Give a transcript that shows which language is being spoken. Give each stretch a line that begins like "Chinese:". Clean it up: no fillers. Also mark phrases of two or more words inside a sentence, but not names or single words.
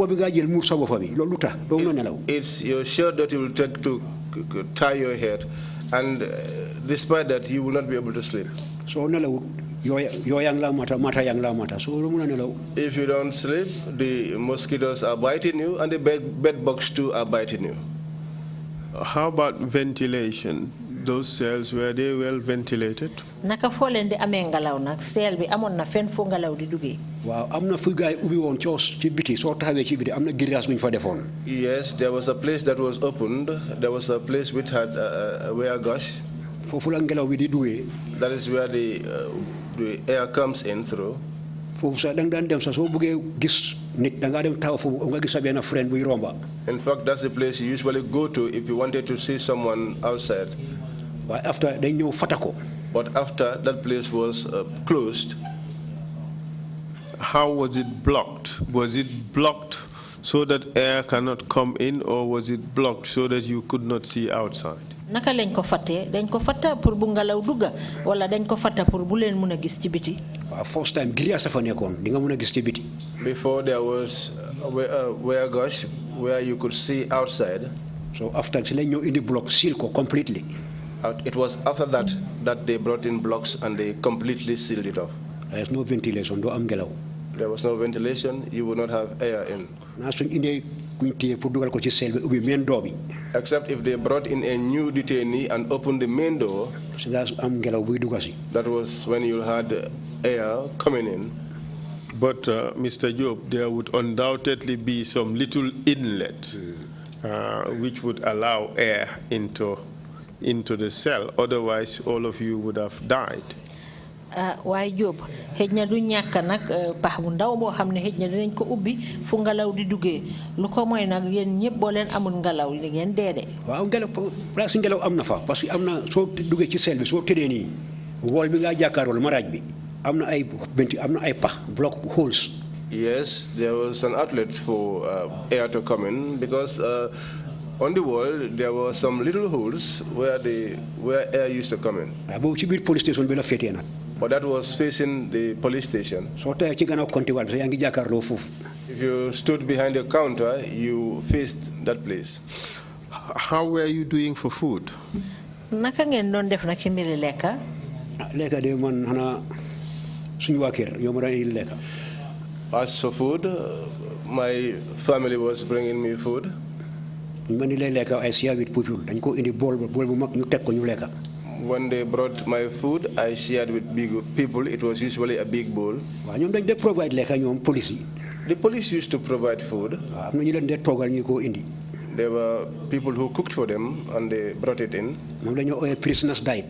English: It's your shirt that you will take to tie your head, and despite that, you will not be able to sleep. So if you don't sleep, the mosquitoes are biting you, and the bed bugs too are biting you. How about ventilation? Those cells, were they well ventilated?
Wolof: Naka folende amé ngalaw nak cell bi amon na fen fo ngalaw di duggé. Waaw amna fu gaay ubi won ci ci biti so taxawé ci biti amna grillage buñ fa defon.
English: Yes, there was a place that was opened. There was a place which had a wear gush.
Wolof: Fofu la ngelaw bi di duggé.
English: That is where the air comes in through.
Wolof: Fofu sa dang dan dem sa so bëggé gis nit da nga dem taw fofu nga gis sa ben friend buy romba.
English: In fact, that's the place you usually go to if you wanted to see someone outside. But after they knew Fatako. But after that place was closed. How was it blocked? Was it blocked so that air cannot come in, or was it blocked so that you could not see outside?
Wolof: Naka lañ ko faté dañ ko fatta pour bu ngalaw dugga wala dañ ko fatta pour bu len mëna gis ci biti. First time grillage fa nekkon di nga mëna gis ci biti.
English: Before there was where gush where you could see outside. So after
Wolof: ci lañ ñoo indi
English: block seal
Wolof: ko completely.
English: It was after that that they brought in blocks and they completely sealed it off. There's no ventilation,
Wolof: do am ngelaw.
English: There was no ventilation, you would not have air in. Except if they brought in a new detainee and opened the main door, that was when you had air coming in. But Mr. Job, there would undoubtedly be some little inlet which would allow air into the cell. Otherwise, all of you would have died.
Wolof: Why Job xejna du ñaka nak pax bu ndaw bo xamne xejna dinañ ko ubbi fu ngalaw di duggé lu ko moy nak yeen ñepp bo len amul ngalaw li ngeen dédé waaw ngelaw place ngelaw amna fa
French: parce que
Wolof: amna so duggé ci sel bi so tédé ni wol bi nga jakarol maraj bi amna ay pax
English: block holes. Yes, there was an outlet for air to come in because on the wall there were some little holes where air used to come in.
Wolof: Bo ci bir police station bi la fété nak.
English: But that was facing the police station. If you stood behind the counter, you faced that place. How were you doing for food?
Wolof: Naka ngeen doon def nak ci mbiri lekka? Lekka de man xana suñu wa kër ñoo ma daan indi lekka.
English: As for food, my family was bringing me food.
Wolof: Man ni lay lekka ay
English: share with people
Wolof: dañ ko indi bool bu mag ñu tek ko ñu lekka.
English: When they brought my food, I shared with big people. It was usually a big bowl. They provide police. The police used to provide food. There were people who cooked for them and they brought it in. Prisoner's diet.